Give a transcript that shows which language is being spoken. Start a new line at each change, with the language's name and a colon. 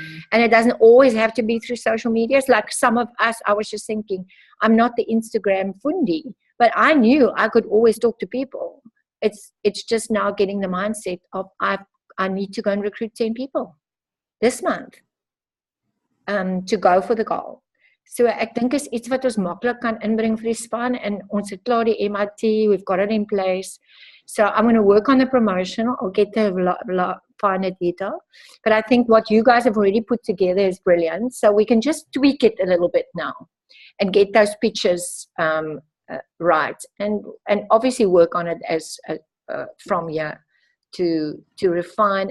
English: And it doesn't always have to be through social media. It's like some of us, I was just thinking, I'm not the Instagram fundi, but I knew I could always talk to people. It's just now getting the mindset of I need to go and recruit 10 people this month to go for the goal.
Afrikaans: So ek dink is iets wat ons maklik kan inbring vir die span, en ons het klaar die MIT,
English: we've got it in place. So I'm going to work on the promotion. I'll get the finer detail. But I think what you guys have already put together is brilliant. So we can just tweak it a little bit now and get those pictures right. And obviously work on it as from here to refine.